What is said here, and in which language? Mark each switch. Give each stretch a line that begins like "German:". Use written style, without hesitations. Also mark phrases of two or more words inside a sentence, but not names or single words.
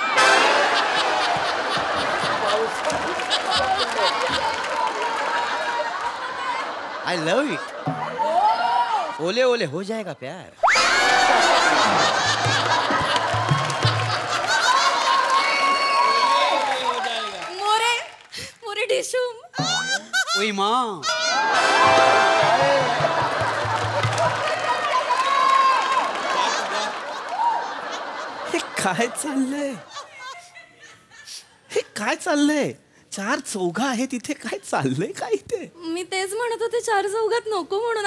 English: I love it.
Hindi: ओले ओले हो जाएगा प्यार. मोरे मोरे डिशूम. ओई माँ.
Marathi: हे काय चाललंय? हे काय चाललंय? चार चौघा आहे तिथे. काय चाललंय काय इथे? मी तेच म्हणत होते चार चौघात नको म्हणून.